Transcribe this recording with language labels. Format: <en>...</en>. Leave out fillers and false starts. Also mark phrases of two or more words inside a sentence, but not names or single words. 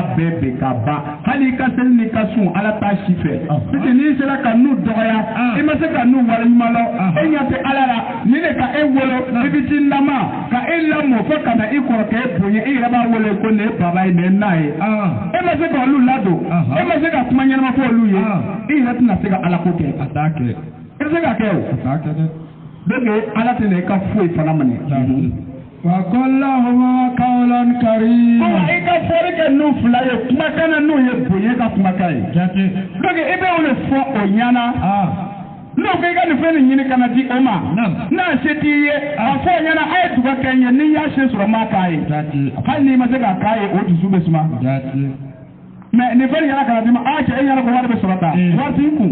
<bm>bɛɛ bɛn ka ban hali i ka seli n'i ka sun ala t'a si fɛ</bm> <fr>parce que</fr> <bm>n'i sera ka n'u dɔgɔya i ma se ka n'u waleɲuman lɔ e ɲɛ tɛ ala la ni de ka e wolo i bɛ t'i lama ka e lamɔ fo ka na i kɔrɔkɛ bonya i yɛrɛ b'a wele ko nin ye baba ye nin ye na ye e ma se ka olu ladon e ma se ka kuma ɲɛnama fɔ olu ye i yɛrɛ tɛna se ka ala ko kɛ a t'a kɛ i bɛ se ka kɛ o donc ala tɛ na i ka foyi fana minɛ</bm> <ar>وقل لهما قولا كريما.</ar> <bm>Kuma ika fɔli kɛ n'u fila ye kumakan na n'u ye bonya ka kumakan ye. Jate. Donc i bɛ o de fɔ o ɲɛna. N'o ko i ka nin fɛn nin ɲini ka na di o ma. N'a se t'i ye a fɔ o ɲɛna a ye dugawu kɛ n ye n'i y'a se sɔrɔ n b'a k'a ye. Hali n'i ma se k'a k'a ye o dusu bɛ suma. Mais nin fɛn nin yɛrɛ kana d'i ma a cɛ e ɲɛna ko wari bɛ sɔrɔ tan wari t'i kun.</bm>